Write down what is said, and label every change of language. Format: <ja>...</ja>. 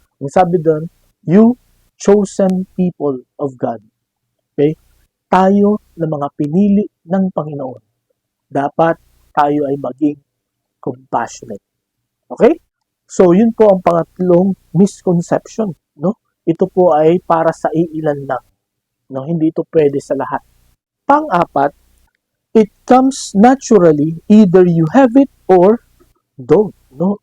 <tl>Ang sabi doon,</tl> <en>you chosen people of God. Okay?</en> <tl>Tayo na mga pinili ng Panginoon. Dapat tayo ay maging compassionate. Okay? So, yun po ang pangatlong misconception, no? Ito po ay para sa iilan lang, no? Hindi ito pwede sa lahat. Pang-apat,</tl> <en>it comes naturally, either you have it or don't, no?</en>